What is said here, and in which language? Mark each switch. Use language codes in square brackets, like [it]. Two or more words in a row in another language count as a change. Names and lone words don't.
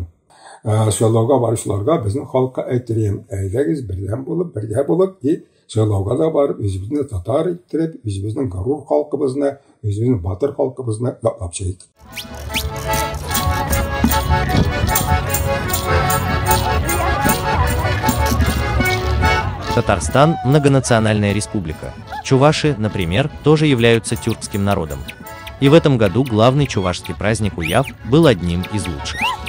[tt] Сайлауга баручыларга безнең халыкка әйтәм, әйдәгез бердәм булып, бергә булып, сайлауга да барып, үзебезне татар иттереп, үзебезнең горур халкыбызны, үзебезнең батыр халкыбызны яклап чыгыйк. [ru] Татарстан – многонациональная республика. Чуваши, например, тоже являются тюркским народом. И в этом году главный чувашский праздник Уяв был одним из лучших.